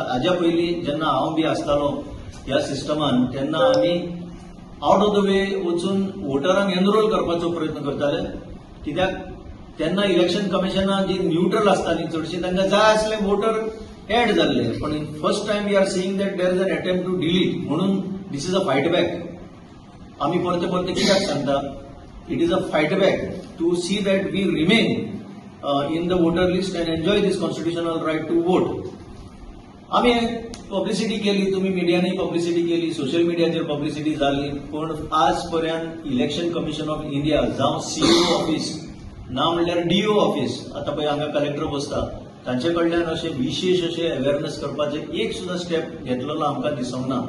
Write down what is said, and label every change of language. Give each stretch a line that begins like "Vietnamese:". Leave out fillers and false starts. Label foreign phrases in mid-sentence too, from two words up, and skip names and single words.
Konkani: हाज्या पयलीं जेन्ना हांव बी आसतालो ह्या सिस्टमान तेन्ना आमी
English: out of the way
Konkani: वचून वोटरांक एनरोल करपाचो प्रयत्न करताले, कित्याक तेन्ना इलेक्शन कमिशनां जी न्यूट्रल आसताली चडशी तांकां जाय आसले वोटर एड जाल्ले.
English: पण first time we are seeing that there is an attempt to delete, म्हणून this is a fight back.
Konkani: आमी परते परते कित्याक सांगता,
English: It is a fight back to see that we remain in the voter list and enjoy this constitutional right to vote.
Konkani: आम्ही पब्लिसिटी केली, तुम्ही मीडियाने पब्लिसिटी केली, सोशल मीडियाचेर पब्लिसिटी जाली, पण आजपर्यंत इलेक्शन कमिशन ऑफ इंडिया जावं
English: CO office
Konkani: ना म्हणल्यार DO ऑफिस, आता पळय हांगा कलेक्टर बसता, तांचे कडल्यान अशे विशेष अशे अवेअरनेस करपाचे एक सुद्धा स्टेप घेतलेलो आमकां दिसूंक ना.